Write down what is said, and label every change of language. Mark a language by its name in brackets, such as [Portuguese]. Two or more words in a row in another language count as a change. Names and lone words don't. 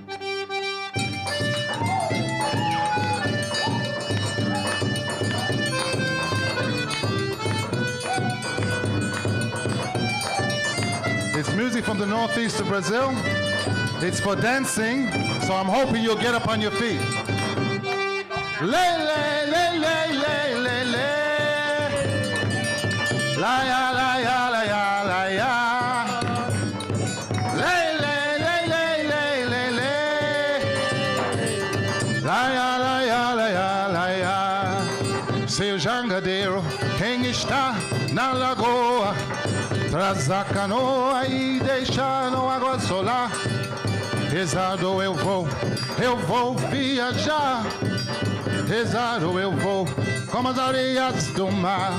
[English] It's music from the northeast of Brazil. It's for dancing, so I'm hoping you'll get up on your feet. Le, le, le, le, le, le, le. La, ya, la, ya, la, ya, la, ya. Le, le, le, le, le, le, le. La, ya, la, ya, la, ya, la, ya. [Portuguese] Seu jangadeiro, quem está na lagoa, traz a canoa e deixa no água solar. Rezado eu vou viajar. Rezado eu vou como as areias do mar.